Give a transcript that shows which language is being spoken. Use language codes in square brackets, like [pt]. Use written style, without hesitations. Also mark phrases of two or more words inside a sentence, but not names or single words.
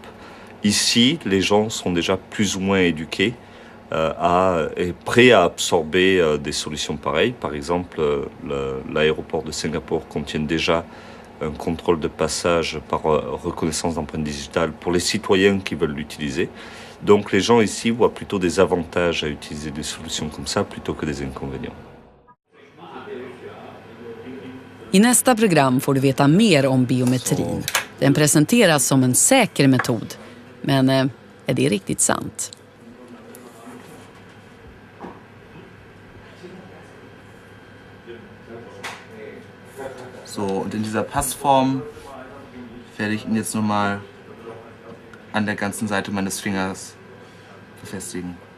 [fr] Ici, les gens sont déjà plus ou moins éduqués et prêts à absorber des solutions pareilles. Par exemple, l'aéroport de Singapour contient déjà un contrôle de passage par reconnaissance d'empreintes digitales pour les citoyens qui veulent l'utiliser. Donc les gens ici voient plutôt des avantages à utiliser des solutions comme ça plutôt que des inconvénients. [sv] I nästa program får du veta mer om biometrin. Den presenteras som en säker metod. Men är det riktigt sant? [de] So, und in dieser Passform werde ich ihn jetzt nochmal an der ganzen Seite meines Fingers befestigen.